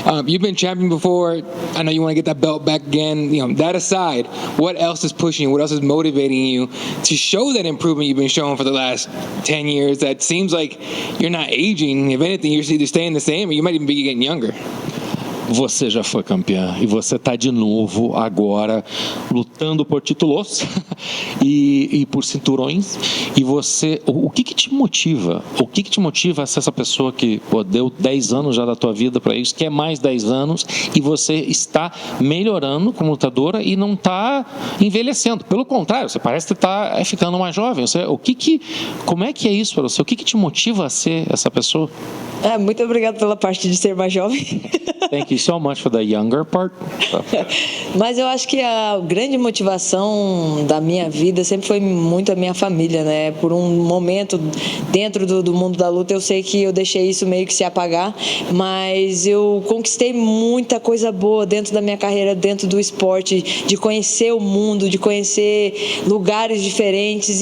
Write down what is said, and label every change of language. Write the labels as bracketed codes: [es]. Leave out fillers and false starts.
[en] You've been champion before. I know you want to get that belt back again. You know, that aside, what else is pushing you? What else is motivating you to show that improvement you've been showing for the last 10 years? That seems like you're not aging. If anything, you're either staying the same or you might even be getting younger. [pt] Você já foi campeã e você está de novo agora lutando por títulos e por cinturões. E você, o que te motiva? O que te motiva a ser essa pessoa que deu 10 anos já da tua vida para isso, quer mais 10 anos e você está melhorando como lutadora e não está envelhecendo? Pelo contrário, você parece que está ficando mais jovem. Como é que é isso para você? O que te motiva a ser essa pessoa? Muito obrigado pela parte de ser mais jovem. [en] Thank you so much for the younger part. [pt] Mas eu acho que a grande motivação da minha vida sempre foi muito a minha família, né? Por um momento dentro do mundo da luta eu sei que eu deixei isso meio que se apagar, mas eu conquistei muita coisa boa dentro da minha carreira, dentro do esporte, de conhecer o mundo, de conhecer lugares diferentes.